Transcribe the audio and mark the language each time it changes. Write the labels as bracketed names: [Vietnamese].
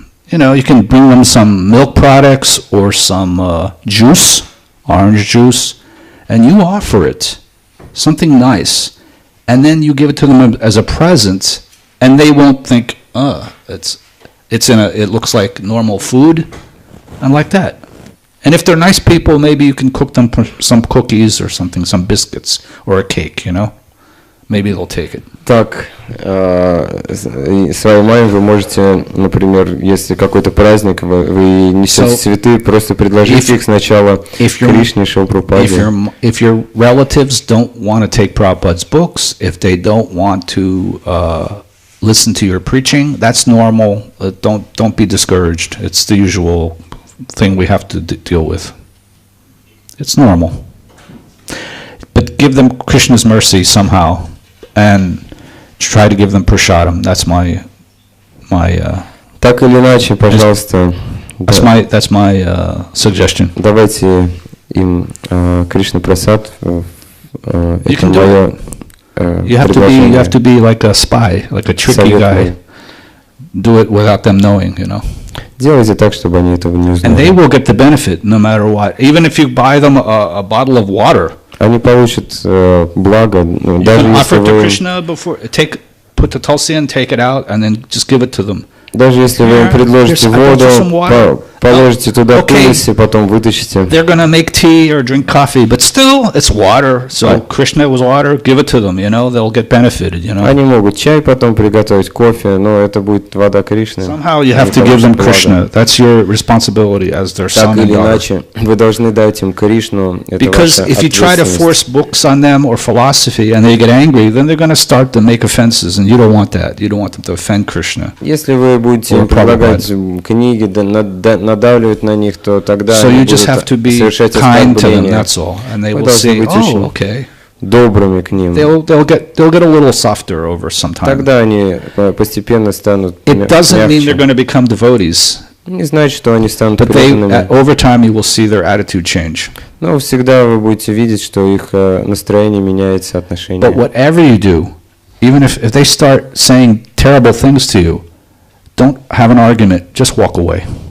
[English] You can bring them some milk products or some juice, orange juice, and you offer it, something nice, and then you give it to them as a present, and they won't think, it looks like normal food, and like that. And if they're nice people, maybe you can cook them some cookies or something, some biscuits or a cake, Maybe they'll take it. [Russian] Так, своей маме вы можете, например, если какой-то праздник, вы несете цветы, просто предложите их сначала Кришне, Шриле Прабхупаде. [English] If your relatives don't want to take Prabhupada's books, if they don't want to listen to your preaching, that's normal. Don't be discouraged. It's the usual thing we have to deal with. It's normal. But give them Krishna's mercy somehow, and try to give them prasadam. That's my. [Russian] Так или иначе, пожалуйста. [English] That's my suggestion. [Russian] Давайте им Кришна Прасад. Это мое [English] You have to be like a spy, like a tricky guy. Do it without them knowing, [Russian] Делайте так, чтобы они этого не узнали. [English] And they will get the benefit no matter what. Even if you buy them a bottle of water. [Russian] Они получат благо, даже если вы... [English] Put the tulsi in, take it out, and then just give it to them. [Russian] Даже если вы им предложите воду, положите туда тулси, потом вытащите. [English] They're going to make tea or drink coffee, but still, it's water. So Krishna was water, give it to them, they'll get benefited, [Russian] Они могут чай потом приготовить, кофе, но это будет вода Кришны. [English] Somehow you have to give them Krishna. That's your responsibility as their son and daughter. [Russian] Так или иначе, вы должны дать им Кришну, это ваша [English] Because if you try to force books on them or philosophy and they get angry, then they're going to start to make offenses, and you don't want that. You don't want them to offend Krishna. [Russian] Если вы будете им предлагать книги, надавливать на них, то тогда они будут совершать оскорбления. Вы должны быть очень добрыми к ним. [English] They'll get a little softer over some time. [Russian] Тогда они постепенно станут [English] It doesn't mean they're going to become devotees. [Russian] Не значит, что они станут [English] But they, [Russian] преданными. [English] over time, you will see their attitude change. [Russian] Но всегда вы будете видеть, что их настроение меняется, отношение. [English] But whatever you do, even if they start saying terrible things to you, don't have an argument, just walk away.